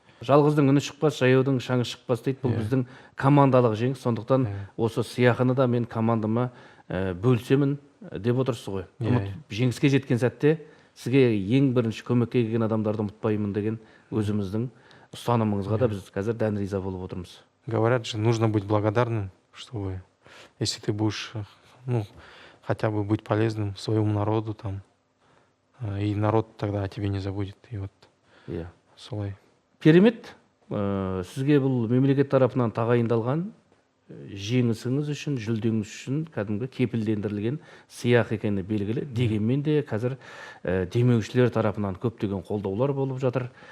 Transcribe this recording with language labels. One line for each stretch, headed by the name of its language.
Kazakh: Жалғыздың үні шықпас, жаяудың шаңы шықпас дейді. Бұл біздің командалық жеңіс. Сондықтан осы сыйақыны да мен командама бөлсемін деп отырсыз ғой. Жеңіске жеткен сәтте сізге ең бірінші көмекке келген адамдарды ұмытпаймын деген өзіміздің ұстанымыңызға да біз қазір дән риза болып отырмыз.
Russian: Говорят же, нужно быть благодарным, чтобы если ты будешь, хотя бы быть полезным своему народу там, и народ тогда о тебе не забудет. И вот
Kazakh: солай. Керемет, сізге бұл мемлекет тарапынан тағайындалған жеңісіңіз үшін, жүлдеңіз үшін кәдімгі кепілдендірілген сыйақы екені белгілі. Дегенмен де қазір демеушілер тарапынан көптеген қолдаулар болып жатыр.